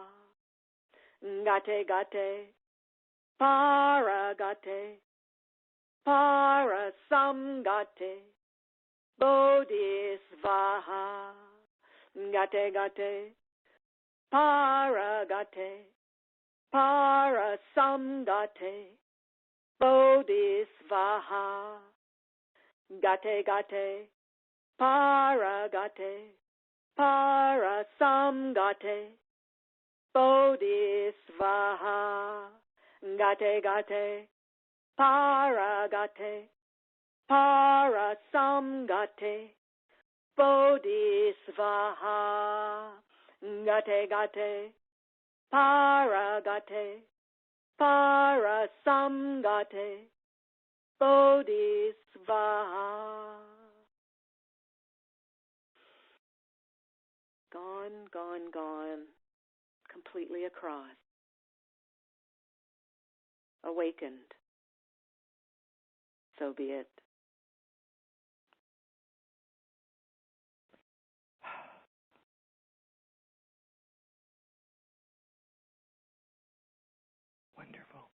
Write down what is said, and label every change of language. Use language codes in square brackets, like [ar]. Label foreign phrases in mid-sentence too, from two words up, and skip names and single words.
[sa] Gate Gate, Paragate, Parasamgate, Bodhisvaha. Gate Gate, Paragate, Parasamgate, Bodhisvaha. gate gate, para gate, para samgate, bodhisvaha, gate gate, para gate, para samgate, bodhisvaha, gate gate, para gate, para samgate, bodhisvaha. [en] Gone, gone, gone, completely across. Awakened. So be it. Wonderful.